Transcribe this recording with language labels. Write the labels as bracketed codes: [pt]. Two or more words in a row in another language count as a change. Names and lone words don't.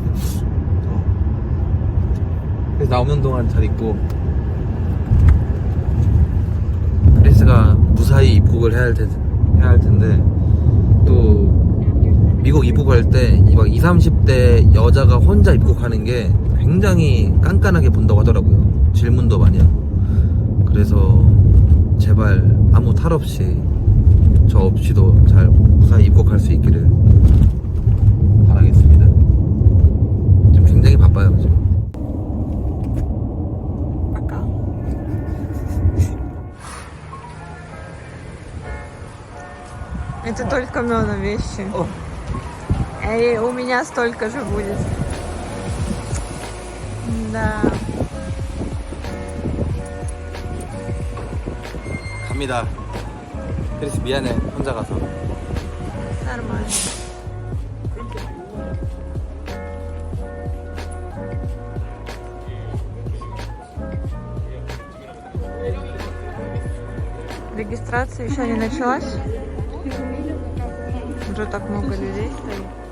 [ko] 그래서 나 없는 동안 잘 있고 크리스가 무사히 입국을 해야 할 텐데 또 미국 입국할 때 막 20, 30대 여자가 혼자 입국하는 게 굉장히 깐깐하게 본다고 하더라고요. 질문도 많이 하고. 그래서 제발 아무 탈 없이 저 없이도 잘 무사히 입국할 수 있기를 바라겠습니다. 지금 굉장히 바빠요 지금. [ru] Пока. Это только Мёна вещи. И у меня столько же будет. Да. [ko] 갑니다. 크리스 미안해 혼자 가서. [ru] Нормально. Регистрация еще не началась? Уже так много людей стоит.